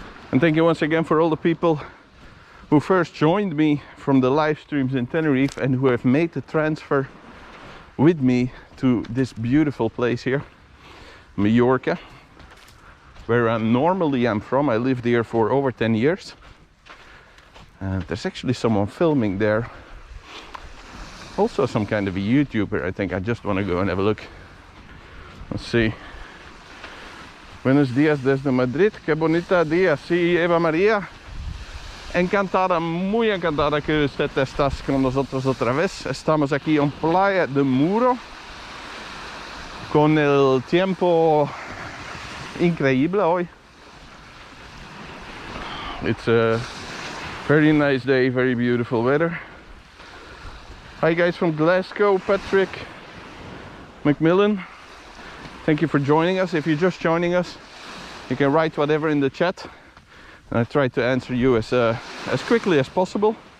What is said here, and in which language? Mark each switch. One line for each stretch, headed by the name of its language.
English: And thank you once again for all the people who first joined me from the live streams in Tenerife and who have made the transfer with me to this beautiful place here, Mallorca, where I'm from. I lived here for over 10 years. And there's actually someone filming there. Also some kind of a YouTuber, I think. I just want to go and have a look. Let's see.
Spanish: Buenos días desde Madrid. Qué bonita día. Sí, Eva María. Encantada, muy encantada que usted estás con nosotros otra vez. Estamos aquí en Playa de Muro. Con el tiempo increíble hoy.
English: It's a very nice day, very beautiful weather. Hi guys from Glasgow, Patrick, Macmillan. Thank you for joining us. If you're just joining us, you can write whatever in the chat, and I try to answer you as quickly as possible.